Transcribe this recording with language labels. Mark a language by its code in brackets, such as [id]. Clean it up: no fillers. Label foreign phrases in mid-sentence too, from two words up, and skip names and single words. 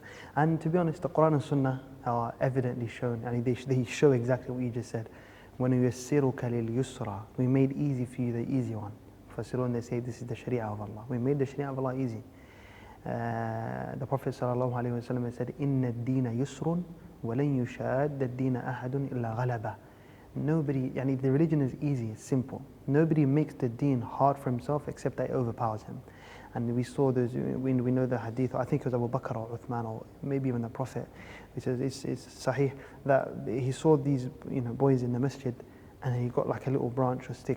[en] And to be honest, the Quran and Sunnah are evidently shown, and they show exactly what you just said. When we yusra, we made easy for you the easy one. Fasirun, they say this is the Sharia of Allah. We made the Sharia of Allah easy. The Prophet ﷺ said, [ar] "إن الدين يسر، ولن يشاد الدين أحد إلا غلبه." [en] Nobody, the religion is easy, it's simple. Nobody makes the deen hard for himself except that it overpowers him. And we saw those, we know the hadith, I think it was Abu Bakr or Uthman or maybe even the Prophet, which is it's sahih, that he saw these boys in the masjid, and he got like a little branch or stick.